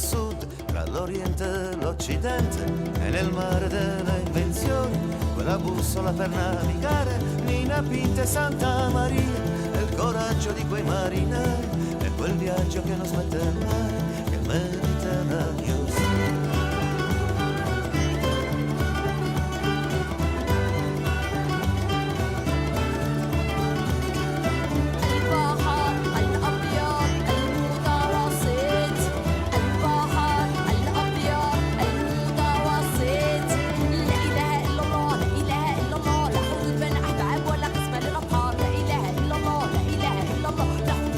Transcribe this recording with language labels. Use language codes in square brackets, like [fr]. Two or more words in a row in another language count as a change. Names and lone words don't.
[it] sud, tra l'oriente e l'occidente, e nel mare delle invenzioni quella bussola per navigare, Nina Pinta e Santa Maria, e il coraggio di quei marinai, e quel viaggio che non smette mai, che il Mediterraneo sia. [ar] البحر الأبيض المتوسط، البحر الأبيض المتوسط، لا إله إلا الله لا إله إلا الله، لا حدود بين أحباب ولا قسمة للأبحار، لا إله إلا الله لا إله إلا الله، لا حدود